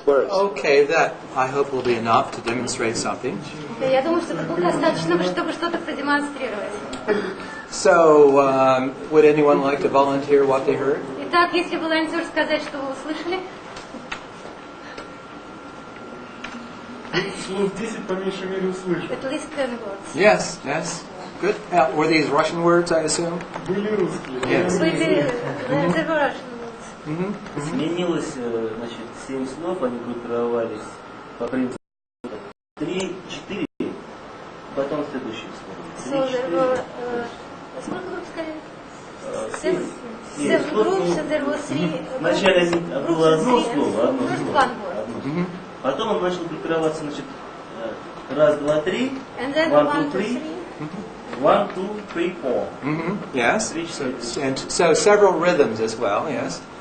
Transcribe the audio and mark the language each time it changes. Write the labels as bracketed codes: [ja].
[en] Okay, that I hope will be enough to demonstrate something. [ru] Я думаю, что это будет достаточно, чтобы что-то продемонстрировать. [en] So, would anyone like to volunteer what they heard? [ru] Итак, если волонтер сказать, что вы услышали. Слов 10 по меньшей мере услышал. [en] At least 10 words. Yes, yes. Good. Were these Russian words, I assume? [ru] Были русские. [en] Yes. [ru] Были [en] the Russian words. [ru] Сменилось, значит, 7 слов, они группировались по принципу 3, 4, потом следующие слова. [en] So there were, [ru] сколько вы сказали? [en] 7 groups, and there were 3 [ru] Вначале было одно слово, [en] First one word. [ru] Потом он начал группироваться, значит, раз, два, три, [en] And then 1, 2, 3, 3. 1, 2, 3, 4. Yes. And so several rhythms as well, yes.